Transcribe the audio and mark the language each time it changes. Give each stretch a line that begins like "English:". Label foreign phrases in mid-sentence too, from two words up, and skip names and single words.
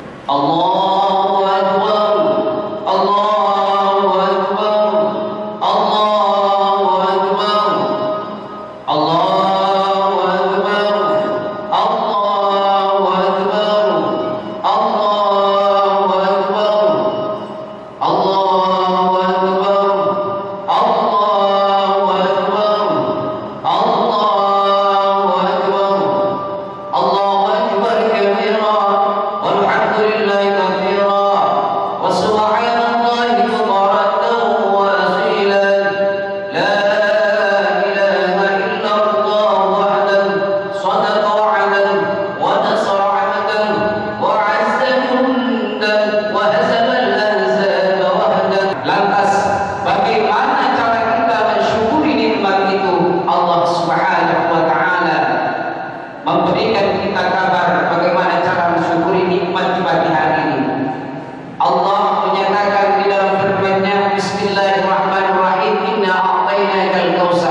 Arabic: الله أكبر، الله أكبر، الله أكبر، الله أكبر، الله أكبر، الله أكبر, الله أكبر، الله أكبر، الله أكبر، الله أكبر كبيرا، والحمد لله كثيرا, وسبحان الله بكرة وأصيلا. لا إله إلا الله وحده صدق وعده ونصر عبده وأعز جنده وهزم الأحزاب وحده.
Indonesian: Lantas bagaimana cara kita mensyukuri nikmat itu? Allah
Arabic: سبحانه وتعالى
Indonesian: memberikan kita kabar bagaimana cara mensyukuri nikmat di pagi hari ini. Allah menyatakan di dalam firman-Nya, Bismillahirrahmanirrahim,
Arabic: إنا أعطيناك الكوثر.